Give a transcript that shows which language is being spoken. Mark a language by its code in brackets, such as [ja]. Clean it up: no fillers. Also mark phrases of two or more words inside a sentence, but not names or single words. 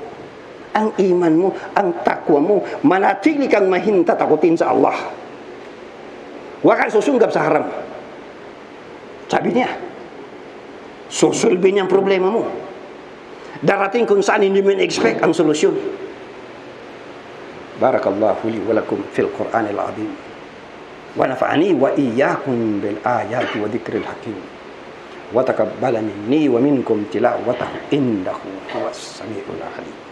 [tl] Ang iman mo, ang takwa mo, manatili kang mahintatakotin sa Allah. Huwag kang susunggab sa haram. Sabi niya, susulbin niya ang problema mo. Darating kung saan hindi mo in-expect ang solusyon. [ar] بارك الله لي ولكم في القرآن العظيم. ونفعني وإياكم بالآيات والذكر الحكيم. وتقبل مني ومنكم تلاوته إنه هو السميع العليم.